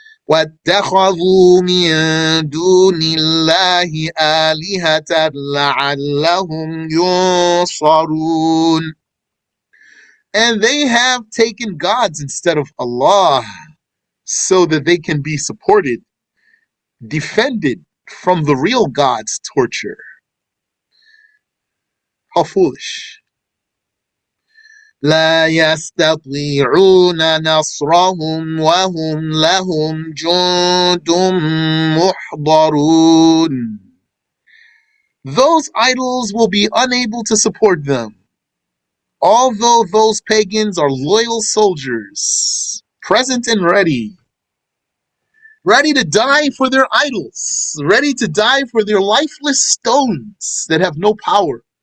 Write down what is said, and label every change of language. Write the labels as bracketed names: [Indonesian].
[Arabic] وَاتَّخَذُوا مِن دُونِ اللَّهِ آلِهَةً لَعَلَّهُمْ يُنصَرُونَ. [English] And they have taken gods instead of Allah so that they can be supported, defended from the real God's torture. How foolish. [Arabic] لا يستطيعون نصرهم وهم لهم جند محضرون. [English] Those idols will be unable to support them, although those pagans are loyal soldiers, present and ready to die for their idols, ready to die for their lifeless stones that have no power.